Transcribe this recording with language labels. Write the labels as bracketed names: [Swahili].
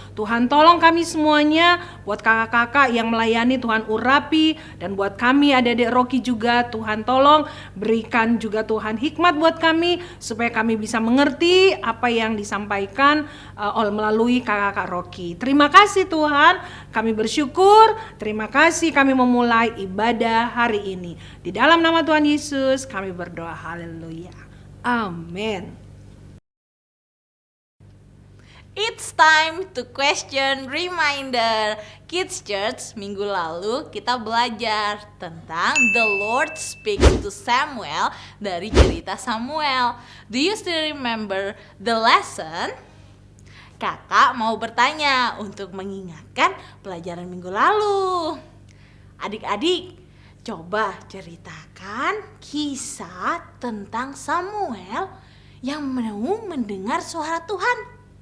[Indonesian] Tuhan tolong kami semuanya, buat kakak-kakak yang melayani Tuhan urapi, dan buat kami adik-adik Rocky juga Tuhan tolong berikan juga Tuhan hikmat buat kami supaya kami bisa mengerti apa yang disampaikan melalui kakak-kakak Rocky. Terima kasih Tuhan, kami bersyukur, terima kasih kami memulai ibadah hari ini. Di dalam nama Tuhan Yesus kami berdoa, haleluya, amin. [English] It's time to question reminder. Kids Church, [Indonesian] minggu lalu kita belajar tentang [English] the Lord speaks to Samuel [Indonesian] dari cerita Samuel. [English] Do you still remember the lesson? [Indonesian] Kakak mau bertanya untuk mengingatkan pelajaran minggu lalu. Adik-adik, coba ceritakan kisah tentang Samuel yang mau mendengar suara Tuhan.